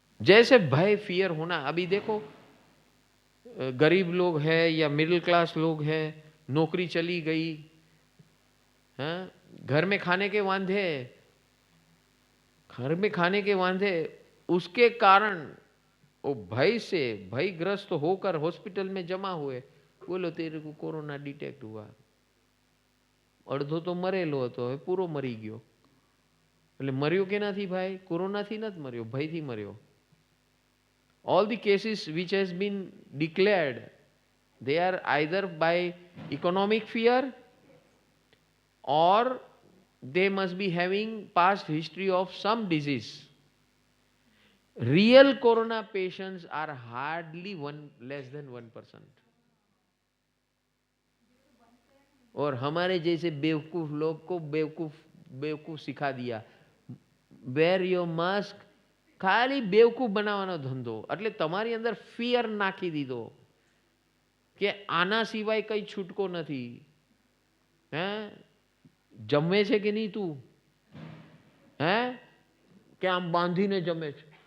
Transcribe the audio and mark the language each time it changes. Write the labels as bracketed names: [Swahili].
[Hindi] जैसे भय फियर होना. अभी देखो गरीब लोग हैं या मिडिल क्लास लोग हैं, नौकरी चली गई, हाँ घर में खाने के वांधे, घर में खाने के वांधे, उसके कारण वो भय से भयग्रस्त होकर हॉस्पिटल में जमा हुए. बोलो तेरे को कोरोना डिटेक्ट हुआ, [Gujarati] અડધો તો મરેલો હતો, હવે પૂરો મરી ગયો. એટલે મર્યો કેનાથી ભાઈ? કોરોનાથી નથી મર્યો, ભયથી મર્યો. [English] All the cases which has been declared, they are either by economic fear or they must be having past history of some disease. Real corona patients are hardly less than 1%. [Hindi] और हमारे जैसे बेवकूफ लोग को बेवकूफ सिखा दिया. [English] wear your mask, [Gujarati] ખાલી બેવકૂફ બનાવવાનો ધંધો. એટલે તમારી અંદર ફિયર નાખી દીધો કે આના સિવાય કઈ છૂટકો નથી. હે જમે છે કે નહીં તું? હે કે આમ બાંધીને જમે છે?